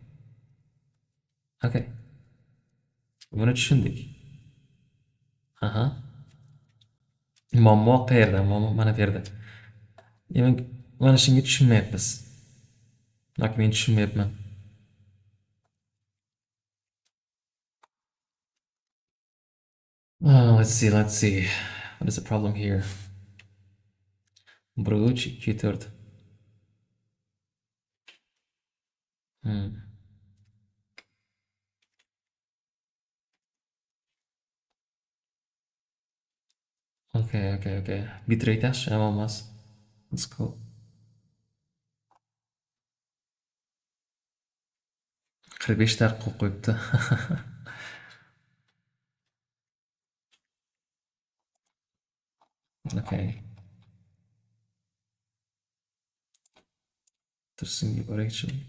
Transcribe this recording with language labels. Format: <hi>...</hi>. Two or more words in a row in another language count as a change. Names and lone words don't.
<uz>Okay. Buni tushundik. Aha. Muammo qayerda? Muammo mana bu yerda. Demak, mana shunga tushunmayapmiz. Yoki men tushunmayapman.</uz> <en>Let's see, let's see. What is the problem here? Bruch 2/4. Hmm. Okay.</en> <uz>Bitrate yaxshi, yomon emas.</uz> <en>Let's go.</en> <uz>45 daqiqa qo'yibdi. Okay. Tursin yuborakchi.</uz>